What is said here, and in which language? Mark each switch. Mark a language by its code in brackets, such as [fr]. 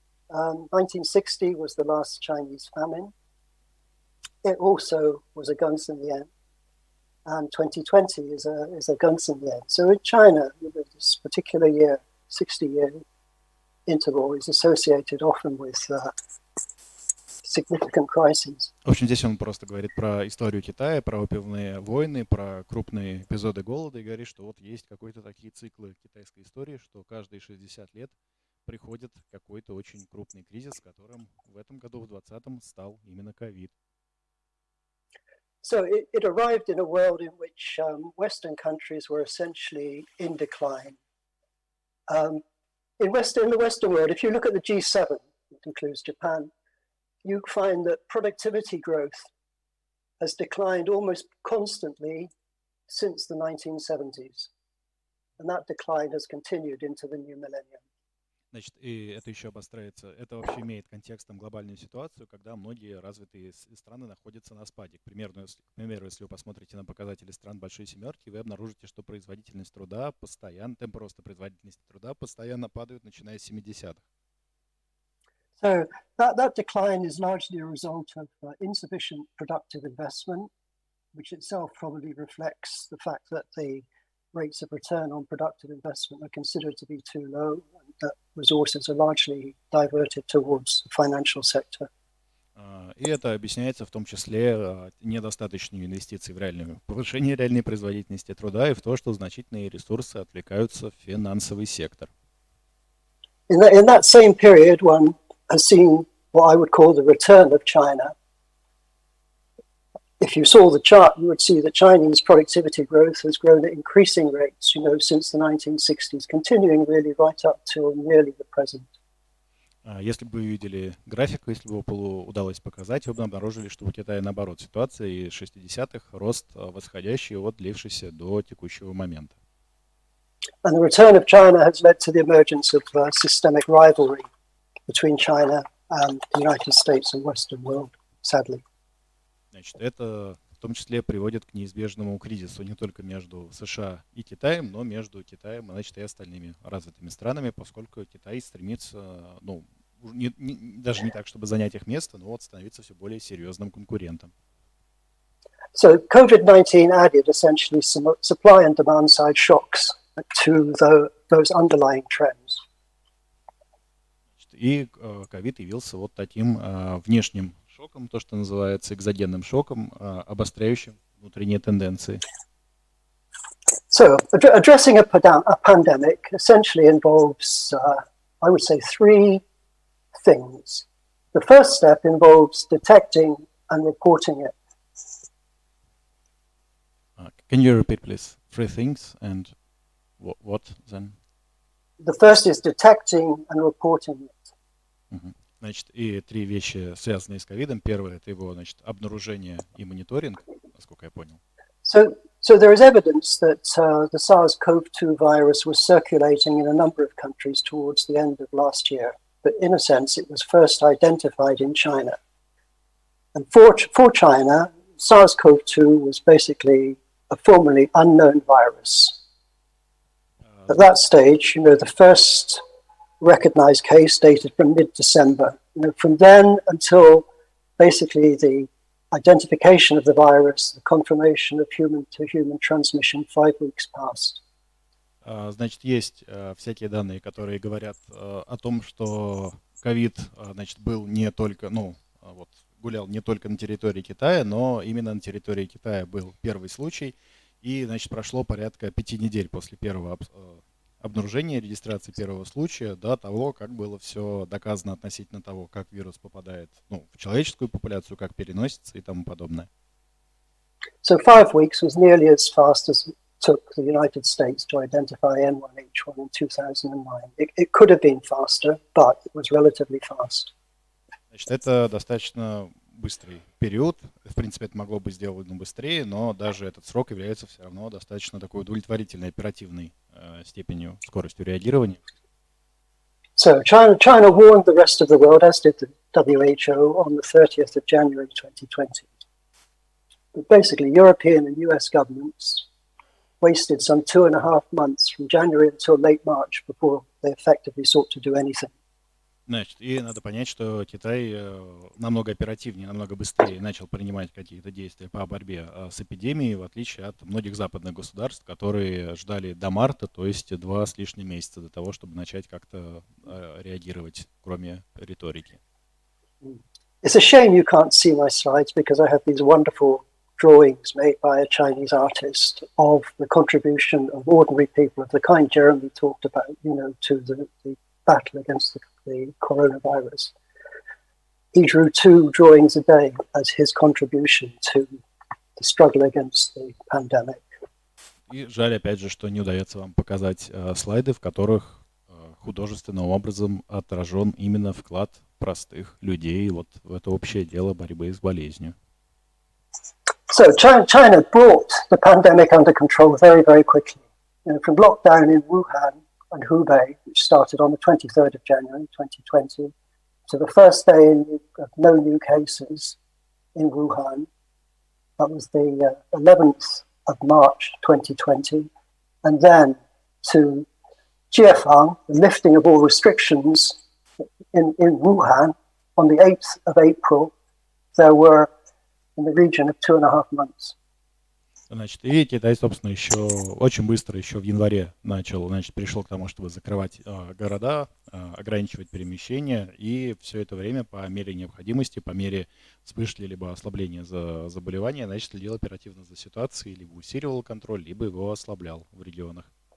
[en] 1960 was the last Chinese famine. It also was a Gongsun Yen. And 2020 is a Gongsun Yen. So in China, this particular year, 60-year interval, is associated often with significant crises. [ru] В общем, здесь он просто говорит про историю Китая, про опиумные войны, про крупные эпизоды голода и говорит, что вот есть какие-то такие циклы китайской истории, что каждые 60 лет приходит какой-то очень крупный кризис, которым в этом году, в 2020-м, стал именно ковид. [en] So it arrived in a world in which Western countries were essentially in decline. In the Western world, if you look at the G7, it includes Japan, you find that productivity growth has declined almost constantly since the 1970s. And that decline has continued into the new millennium. [ru] Значит, и это еще обостряется. Это вообще имеет контекстом глобальную ситуацию, когда многие развитые страны находятся на спаде. К примеру, если вы посмотрите на показатели стран Большой Семерки, вы обнаружите, что производительность труда постоянно, темпы роста производительности труда постоянно падают, начиная с 70-х. [en] So that decline is largely a result of insufficient productive investment, which itself probably reflects the fact that the rates of return on productive investment are considered to be too low, and that resources are largely diverted towards the financial sector. [ru] И это объясняется в том числе недостаточными инвестициями в реальное повышение реальной производительности труда и в то, что значительные ресурсы отвлекаются в финансовый сектор. [en] In that same period, one has seen what I would call the return of China. If you saw the chart, you would see that Chinese productivity growth has grown at increasing rates, since the 1960s, continuing really right up till nearly the present. [ru] Если бы вы видели график, если бы его удалось показать, вы бы обнаружили, что у Китая наоборот ситуация, и 60-х рост восходящий, длившийся до текущего момента. [en] And the return of China has led to the emergence of systemic rivalry between China and the United States and Western world, sadly. [ru] Значит, это в том числе приводит к неизбежному кризису не только между США и Китаем, но между Китаем, значит, и остальными развитыми странами, поскольку Китай стремится, даже не так, чтобы занять их место, но становиться все более серьезным конкурентом. [en] So COVID-19 added essentially some supply and demand side shocks to those underlying trends. [ru] И ковид явился таким внешним шоком, то, что называется экзогенным шоком, обостряющим внутренние тенденции. [en] So addressing a pandemic essentially involves, I would say, three things. The first step involves detecting and reporting it. Can you repeat, please? Three things and what then? The first is detecting and reporting it. [ru] Значит, и три вещи, связанные с ковидом. Первое — это его, обнаружение и мониторинг, насколько я понял. [en] So there is evidence that the SARS-CoV-2 virus was circulating in a number of countries towards the end of last year. But in a sense, it was first identified in China. And for China, SARS-CoV-2 was basically a formerly unknown virus. At that stage, the first recognized case dated from mid-December. From then until basically the identification of the virus, the confirmation of human-to-human transmission, 5 weeks passed. [ru] Значит, есть всякие данные, которые говорят о том, что ковид, был не только, гулял не только на территории Китая, но именно на территории Китая был первый случай. И, прошло порядка 5 недель после первого обнаружения, регистрации первого случая до того, как было все доказано относительно того, как вирус попадает в человеческую популяцию, как переносится и тому подобное. [en] So 5 weeks was nearly as fast as it took the United States to identify N1H1 in 2009. It could have been faster, but it was relatively fast. [ru] Значит, это достаточно быстрый период. В принципе, это могло быть сделано быстрее, но даже этот срок является все равно достаточно такой удовлетворительной оперативной степенью, скоростью реагирования. [en] So China warned the rest of the world, as did the WHO, on the 30th of January 2020. But basically, European and US governments wasted some 2.5 months from January until late March before they effectively sought to do anything. [ru] Значит, и надо понять, что Китай намного оперативнее, намного быстрее начал принимать какие-то действия по борьбе с эпидемией, в отличие от многих западных государств, которые ждали до марта, то есть 2 с лишним месяца до того, чтобы начать как-то реагировать, кроме риторики. [en] It's a shame you can't see my slides because I have these wonderful drawings made by a Chinese artist of the contribution of ordinary people of the kind Jeremy talked about, you know, to the battle against the coronavirus. He drew 2 drawings a day as his contribution to the struggle against the pandemic. [ru] И жаль, опять же, что не удается вам показать слайды, в которых художественным образом отражен именно вклад простых людей вот в это общее дело борьбы с болезнью. [en] So China brought the pandemic under control very, very quickly. You know, from lockdown in Wuhan and Hubei, which started on the 23rd of January 2020, to the first day of no new cases in Wuhan. That was the 11th of March 2020. And then to Jiefang, the lifting of all restrictions in Wuhan on the 8th of April. There were in the region of 2.5 months. [ru] Значит, и Китай, собственно, еще очень быстро, еще в январе перешел к тому, чтобы закрывать города, ограничивать перемещения, и все это время по мере необходимости, по мере вспышки либо ослабления заболевания, следил оперативно за ситуацией, либо усиливал контроль, либо его ослаблял в регионах.